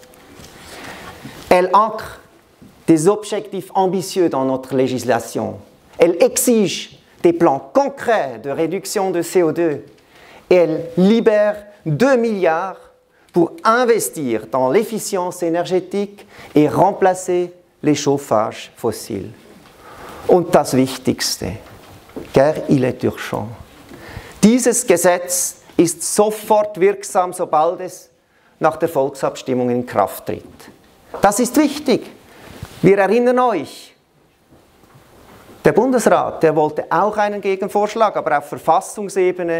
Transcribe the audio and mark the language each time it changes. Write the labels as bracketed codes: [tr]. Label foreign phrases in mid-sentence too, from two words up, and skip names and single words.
[fr] Elle ancre des objectifs ambitieux dans notre législation. Elle exige des plans concrets de réduction de CO2 et elle libère 2 milliards pour investir dans l'efficience énergétique et remplacer les chauffages fossiles. [de] Und das Wichtigste, [fr] car il est urgent. [de] Dieses Gesetz ist sofort wirksam, sobald es nach der Volksabstimmung in Kraft tritt. Das ist wichtig. Wir erinnern euch, der Bundesrat, der wollte auch einen Gegenvorschlag, aber auf Verfassungsebene.